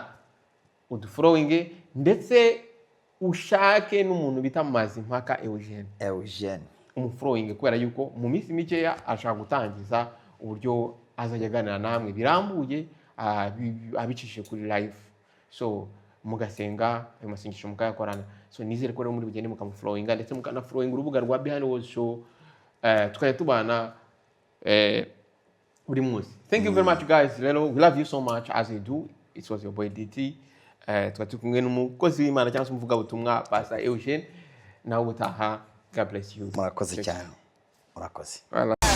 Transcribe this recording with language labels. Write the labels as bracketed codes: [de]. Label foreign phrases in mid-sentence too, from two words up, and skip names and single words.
[rw] Udufollowinge ndetse ushake n'umuntu bita Mazimpaka Eugene umufollowinge, kubera yuko mu minsi mikeya ashaka gutangiza uburyo azajya aganira namwe birambuye, abicishije kuri live. So mugasenga ayo masengesho mukayakorana. So nizere ko rero muri bugende mukamufollowinga ndetse mukanafollowinga urubuga rwa Behind Words Show, tukajya tubana buri munsi. [en] Thank you very much guys. We love you so much as you do. It was your boy DT. [rw] Twari kumwe n'umukozi w'Imana cyangwa se umuvuga butumwa Pastor Eugene. Nawe utaha. [en] God bless you. [rw] Murakoze cyane. Murakoze.